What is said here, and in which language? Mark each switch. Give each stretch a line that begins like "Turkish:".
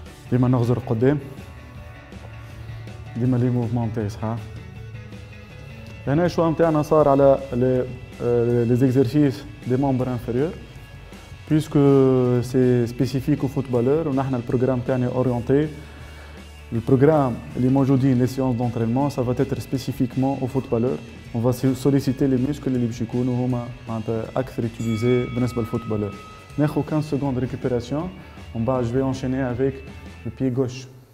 Arabic: Dima نغزر قدام. ديما لي موفمون تاعي صحا. هنا الشوا نتاعنا صار على
French: les exercices des membres inférieurs. Puisque c'est spécifique aux footballeurs, on a le programme orienté. Le programme, les
Arabic: موجودين,
French: les séances d'entraînement, ça va être spécifiquement aux footballeurs. On va solliciter les muscles
Arabic: اللي باش يكونوا هما أكثر
French: utilisés
Arabic: بالنسبة للفوتبالور.
French: ناخذ 15 secondes de récupération. En bas, je vais enchaîner avec le pied gauche.